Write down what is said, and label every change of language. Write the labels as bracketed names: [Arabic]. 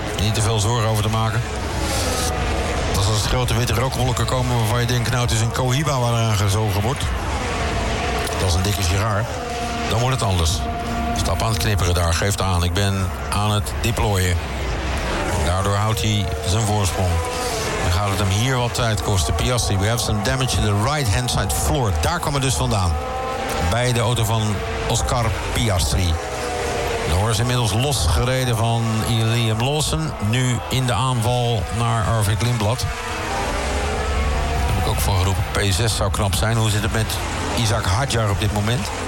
[Dutch] Niet te veel zorgen over te maken. Als er grote witte rookwolken komen waarvan je denkt, nou, het is een Cohiba waaraan gezogen wordt. Dat is een dikke sigaar. Dan wordt het anders. Stap aan het knipperen daar. Geeft aan. Ik ben aan het deployen. Daardoor houdt hij zijn voorsprong. Dan gaat het hem hier wat tijd kosten. [English] Piastri, we have some damage to the right-hand side floor. [Dutch] Daar kwam het dus vandaan. Bij de auto van Oscar Piastri. Norris is inmiddels losgereden van Liam Lawson. Nu in de aanval naar Arvid Lindblad. Daar heb ik ook van geroepen. P6 zou knap zijn. Hoe zit het met Isaac Hadjar op dit moment?